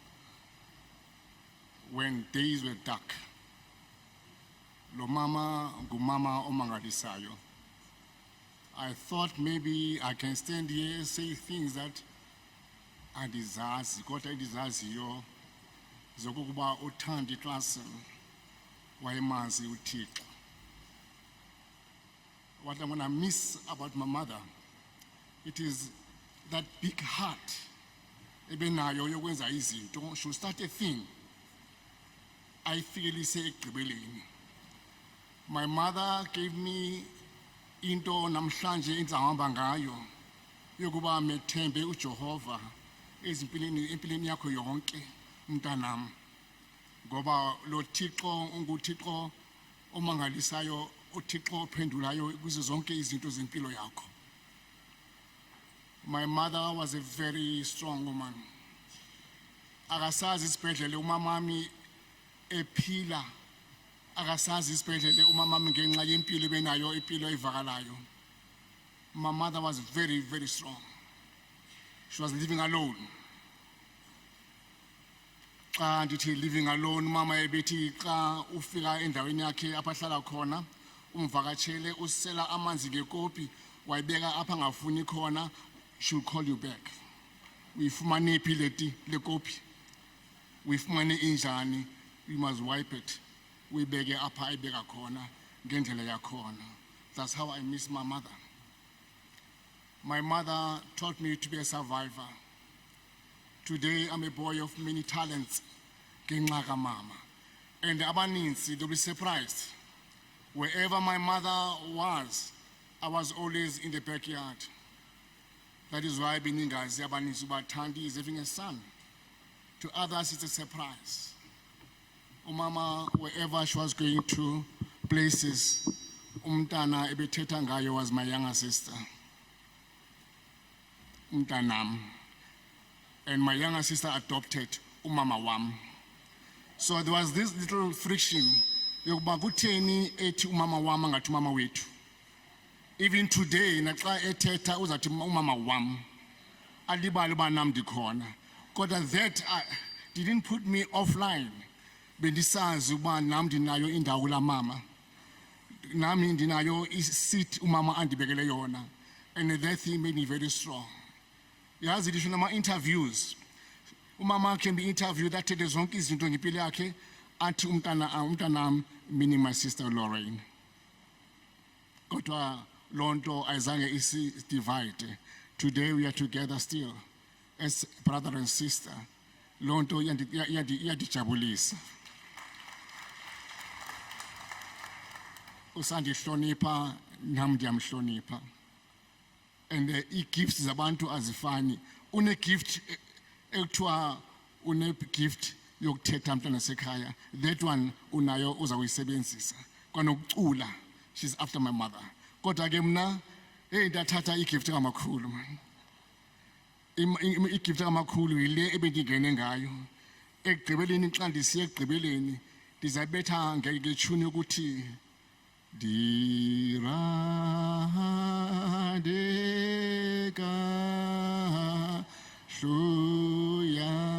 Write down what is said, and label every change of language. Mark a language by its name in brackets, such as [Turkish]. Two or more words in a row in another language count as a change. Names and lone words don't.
[English] when days were dark. [Xhosa] Lo mama ngumama omangalisayo. [English] I thought maybe I can stand here and say things that [Xhosa] andizazi kodwa endizaziyo zokuba uThandi Klaasen wayemazi uThixo. [English] What I'm gonna miss about my mother, it is that big heart [Xhosa] ebenayo yokwenza izinto. [English] She'll start a thing, I feel ekugqibeleni. My mother gave me [Xhosa] into namhlanje endizahamba ngayo yokuba methembe uJehova empilweni yakho yonke mntanam, ngoba lo Thixo unguThixo omangalisayo, uThixo ophendulayo kuzo zonke izinto zempilo yakho. [English] My mother was a very strong woman. [Xhosa] Akasazi isibhedlele umamami ephila, akasazi isibhedlele umamami ngenxa yempilo benayo, impilo evakalayo. [English] My mother was very, very strong. She was living alone. [Xhosa] Xa ndithi [English] living alone, [Xhosa] mama ebethi xa ufika endaweni yakhe apha hlala khona, umvakatshele usela amanzi ngekopi, wayibeka apha ngafuni khona, [English] she'll call you back. [Xhosa] Uyifumane phi le kopi? Uyifumane injani? [English] You must wipe it. [Xhosa] Uyibeke apha ayibeka khona ngendlela yakhona. [English] That's how I miss my mother. My mother taught me to be a survivor. Today I'm a boy of many talents. [Xhosa] Ngenxa kamama. And abaninzi, [English] they'll be surprised. Wherever my mother was, I was always in the backyard. That is why [Xhosa] beningazi abaninzi uba [English] Thandi is having a son. To others, it's a surprise. Umama, wherever she was going to places, [Xhosa] umntana ebethetha ngayo [English] was my younger sister. Umntanam. And my younger sister adopted [Xhosa] umama wam. [English] So there was this little friction. [Xhosa] Yokuba kutheni ethi umama wam angathi umama wethu. [English] Even today, [Xhosa] naxa ethetha uzathi umama wam. Alibali uba nam ndikhona. [English] Kodwa that didn't put me offline. [Xhosa] Bendisazi uba nam ndinayo indawo la mama. Nami ndinayo seat umama andibekele yona. [English] And that thing made me very strong. [Xhosa] Yazi ndisho nama interviews. [English] Umama can be interviewed that the [Xhosa] zonke izinto ngempilo yakhe athi umntanam [English] meaning my sister Lorraine. [Xhosa] Kodwa lonto ayizange isi divide. [English] Today we are together still as brother and sister. [Xhosa] Lonto yandijabulisa. Usandihlonipha nam ndiyamhlonipha. And i-gifts zabantu azifani. Une-gift ekuthiwa une-gift yokuthetha mntwana sekhaya. That one unayo uzawuyisebenzisa. Kwanokucula, [English] she's after my mother. [Xhosa] Kodwa ke mna ndathatha i-gift kamakhulu man. I-gift kamakhulu yile ebendingene ngayo. Ekugqibeleni xa ndisiya ekugqibeleni Ndizabetha ngetune ukuthi Diradeka Shuya